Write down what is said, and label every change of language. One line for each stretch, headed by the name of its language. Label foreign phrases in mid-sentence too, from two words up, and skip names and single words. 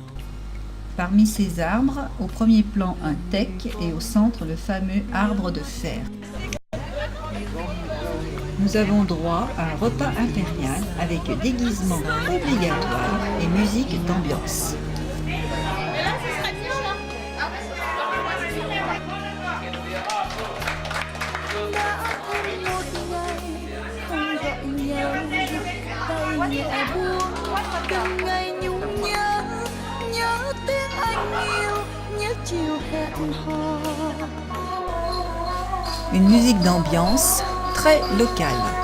French: Parmi ces arbres, au premier plan un teck et au centre le fameux arbre de fer. Nous avons droit à un repas impérial avec déguisement obligatoire et musique d'ambiance.
Vietnamese: Nhẹ buông từng ngày nhung nhớ, nhớ tiếng anh yêu, nhớ chiều hẹn hò.
French: Une musique d'ambiance très locale.